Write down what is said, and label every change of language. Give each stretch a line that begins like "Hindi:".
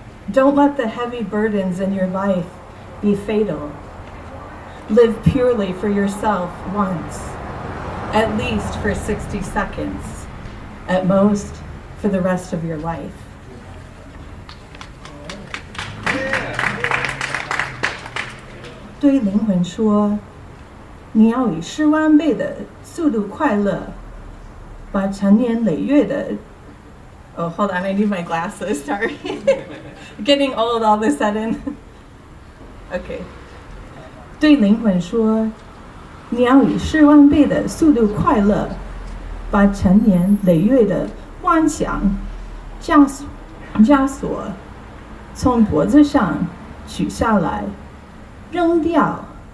English: Don't let the heavy burdens in your life be fatal. Live purely for yourself once, at least for 60 seconds, at most for the rest of your life.
Chinese: "对灵魂说，你要以10万倍的速度快乐，把长年累月的
English: Oh, hold on, I need my glasses, sorry. Getting old all of a sudden. Okay.
Chinese: 对灵魂说，你要以10万倍的速度快乐，把陈年累月的妄想枷锁从脖子上取下来，扔掉。